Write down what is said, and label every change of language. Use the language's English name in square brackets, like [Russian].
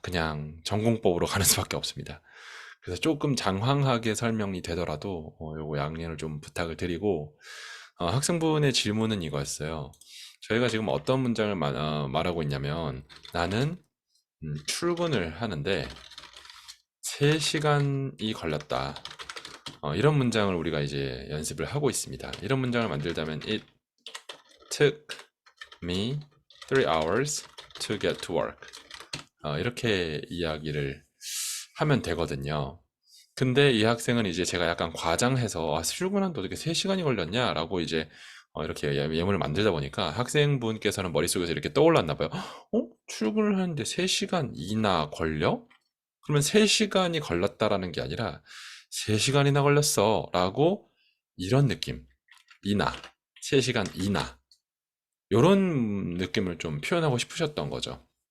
[Korean] 그냥 전공법으로 가는 수밖에 없습니다. 그래서 조금 장황하게 설명이 되더라도 요거 양해를 좀 부탁을 드리고 학생분의 질문은 이거였어요. 저희가 지금 어떤 문장을 말하고 있냐면 나는 출근을 하는데 3시간이 걸렸다. 이런 문장을 우리가 이제 연습을 하고 있습니다. 이런 문장을 만들자면 [English] It took me 3 hours to get to work. [Korean] 이렇게 이야기를 하면 되거든요. 근데 이 학생은 이제 제가 약간 과장해서 출근하는데 어떻게 3시간이 걸렸냐? 라고 이제 이렇게 예문을 만들다 보니까 학생분께서는 머릿속에서 이렇게 떠올랐나 봐요. 출근을 하는데 3시간이나 걸려? 그러면 3시간이 걸렸다라는 게 아니라 3시간이나 걸렸어 라고 이런 느낌 이나 3시간 이나 요런 느낌을 좀 표현하고 싶으셨던 거죠.